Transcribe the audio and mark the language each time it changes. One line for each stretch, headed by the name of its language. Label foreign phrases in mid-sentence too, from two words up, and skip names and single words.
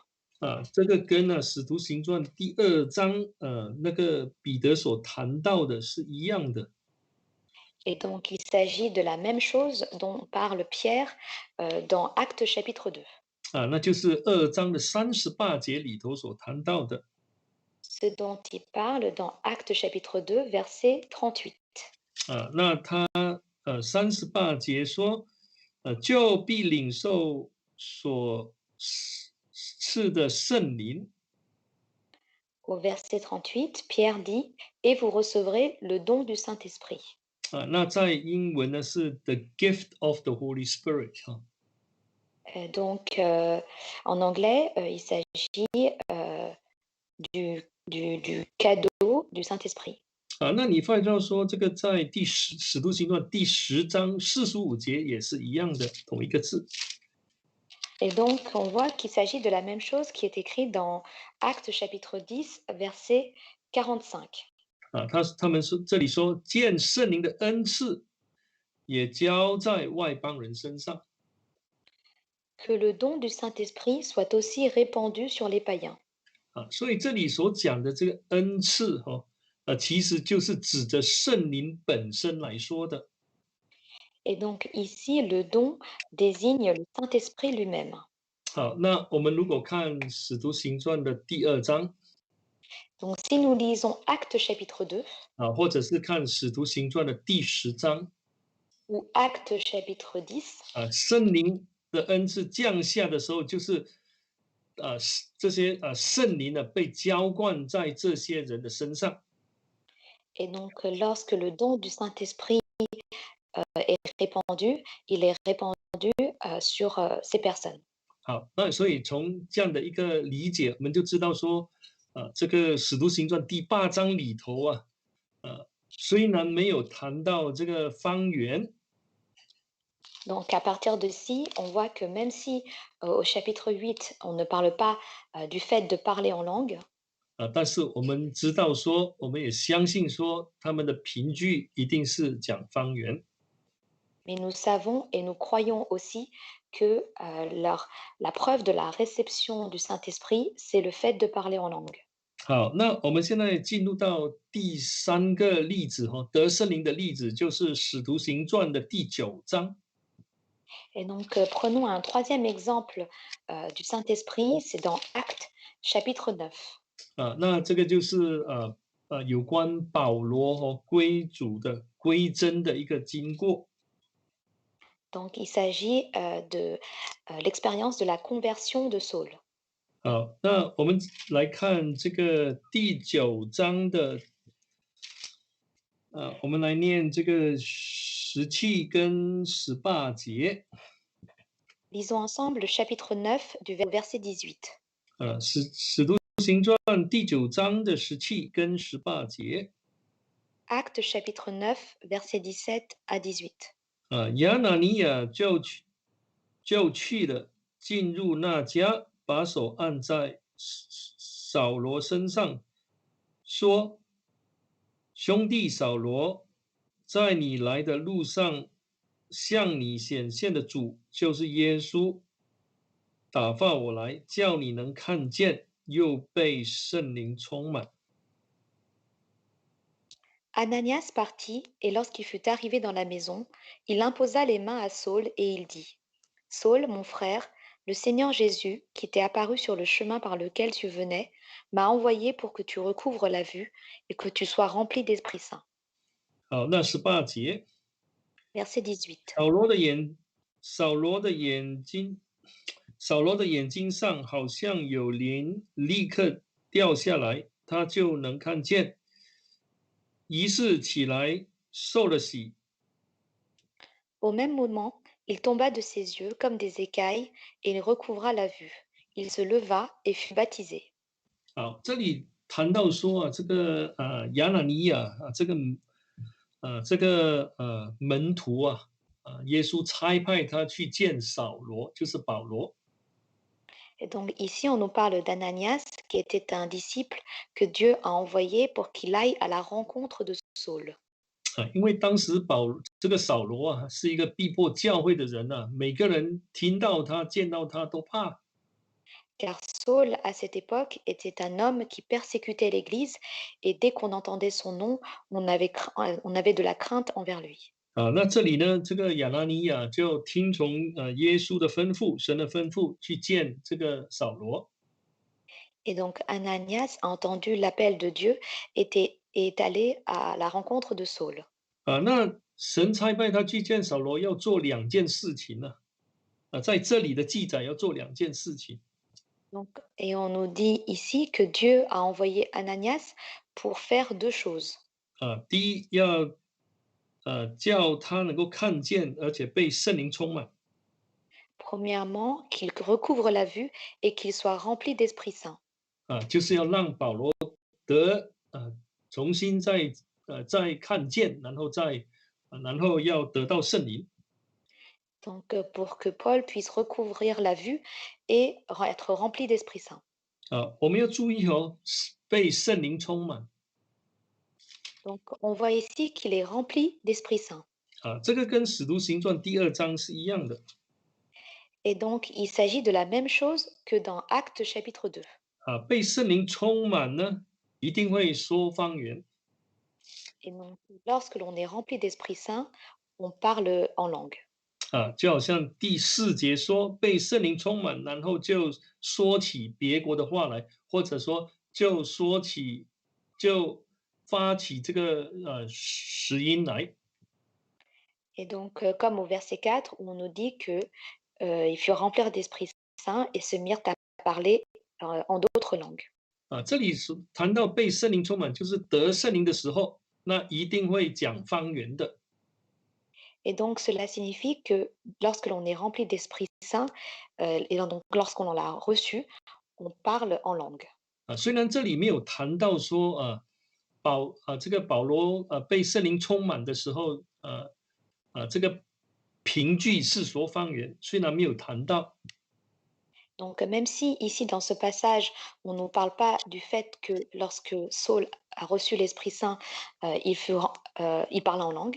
Chinese: 这个跟《使徒行传》第2章那个彼得所谈到的是一样的。
French: Et donc il s'agit de la même chose dont parle Pierre dans Actes chapitre 2.
Chinese: 那就是2章的38节里头所谈到的。
French: Ce dont il parle dans Actes chapitre 2, verset 38.
Chinese: 那他38节说，就必领受所赐的圣灵。
French: Au verset 38, Pierre dit, et vous recevrez le don du Saint-Esprit.
Chinese: 那在英文呢是
English: the gift of the Holy Spirit
French: Donc en anglais, il s'agit du cadeau du Saint-Esprit.
Chinese: 那你发现到说这个在使徒行传第10章45节也是一样的，同一个字。
French: Et donc, on voit qu'il s'agit de la même chose qui est écrit dans Actes chapitre 10, verset 45.
Chinese: 他们说这里说见圣灵的恩赐也交在外邦人身上。
French: Que le don du Saint-Esprit soit aussi répandu sur les païens.
Chinese: 所以这里所讲的这个恩赐其实就是指着圣灵本身来说的。
French: Et donc ici, le don désigne le Saint-Esprit lui-même.
Chinese: 好，那我们如果看《使徒行传》的第2章
French: Donc si nous lisons Actes chapitre 2
Chinese: 或者是看《使徒行传》的第10章
French: ou Actes chapitre 10,
Chinese: 圣灵的恩赐降下的时候，就是这些圣灵呢被浇灌在这些人的身上。
French: et donc lorsque le don du Saint-Esprit est répandu, il est répandu sur ces personnes.
Chinese: 好，那所以从这样的一个理解，我们就知道说，这个《使徒行传》第8章里头虽然没有谈到这个方言，
French: Donc à partir de ci, on voit que même si au chapitre 8, on ne parle pas du fait de parler en langue,
Chinese: 但是我们知道说，我们也相信说，他们的凭据一定是讲方言。
French: mais nous savons et nous croyons aussi que la preuve de la réception du Saint-Esprit, c'est le fait de parler en langue.
Chinese: 好，那我们现在进入到第3个例子得圣灵的例子，就是《使徒行传》的第9章。
French: Et donc prenons un troisième exemple du Saint-Esprit, c'est dans Actes chapitre 9.
Chinese: 那这个就是有关保罗归主的归真的一个经过。
French: Donc, il s'agit de l'expérience de la conversion de Saul.
Chinese: 好，那我们来看这个第9章的，我们来念这个17跟18节。
French: Lisons ensemble le chapitre 9 du verset 18.
Chinese: 使徒行传第9章的17跟18节。
French: Actes chapitre 9, verset 17 à 18.
Chinese: 亚拿尼亚就去了，进入那家，把手按在扫罗身上，说：兄弟扫罗，在你来的路上，向你显现的主就是耶稣，打发我来，叫你能看见，又被圣灵充满。
French: Ananias partit, et lorsqu'il fut arrivé dans la maison, il imposa les mains à Saul et il dit, Saul, mon frère, le Seigneur Jésus, qui t'est apparu sur le chemin par lequel tu venais, m'a envoyé pour que tu recouvres la vue et que tu sois rempli d'Esprit Saint.
Chinese: 好，那18节，
French: Verset 18.
Chinese: 扫罗的眼睛上好像有鳞，立刻掉下来，他就能看见。于是起来受了洗。
French: Au même moment, il tomba de ses yeux comme des écailles et il recouvra la vue. Il se leva et fut baptisé.
Chinese: 好，这里谈到说这个亚拿尼亚门徒耶稣差派他去见扫罗，就是保罗。
French: Et donc ici, on nous parle d'Ananias, qui était un disciple que Dieu a envoyé pour qu'il aille à la rencontre de Saul.
Chinese: 因为当时这个扫罗是一个逼迫教会的人每个人听到他、见到他都怕。
French: Car Saul, à cette époque, était un homme qui persécutait l'Église et dès qu'on entendait son nom, on avait de la crainte envers lui.
Chinese: 那这里呢，这个亚拿尼亚就听从耶稣的吩咐、神的吩咐，去见这个扫罗。
French: Et donc Ananias a entendu l'appel de Dieu et est allé à la rencontre de Saul.
Chinese: 那神差派他去见扫罗，要做2件事情呢。在这里的记载要做2件事情。
French: Donc, et on nous dit ici que Dieu a envoyé Ananias pour faire 2 choses.
Chinese: 第一要叫他能够看见，而且被圣灵充满。
French: Premièrement, qu'il recouvre la vue et qu'il soit rempli d'Esprit Saint.
Chinese: 就是要让保罗得重新再看见，然后要得到圣灵。
French: Donc, pour que Paul puisse recouvrir la vue et être rempli d'Esprit Saint.
Chinese: 我们要注意被圣灵充满。
French: Donc, on voit ici qu'il est rempli d'Esprit Saint.
Chinese: 这个跟使徒行传第2章是一样的。
French: Et donc, il s'agit de la même chose que dans Actes chapitre 2.
Chinese: 被圣灵充满呢，一定会说方言。
French: Et donc, lorsque l'on est rempli d'Esprit Saint, on parle en langue.
Chinese: 就好像第4节说被圣灵充满，然后就说起别国的话来，或者说就发起这个实音来。
French: Et donc, comme au verset 4, où on nous dit que ils furent remplis d'Esprit Saint et se mirent à parler en d'autres langues.
Chinese: 这里谈到被圣灵充满，就是得圣灵的时候，那一定会讲方言的。
French: Et donc, cela signifie que lorsque l'on est rempli d'Esprit Saint, et donc lorsqu'on l'a reçu, on parle en langue.
Chinese: 虽然这里没有谈到说这个保罗被圣灵充满的时候，这个凭据是说方言，虽然没有谈到。
French: Donc, même si ici, dans ce passage, on ne nous parle pas du fait que lorsque Saul a reçu l'Esprit Saint, il parle en langue.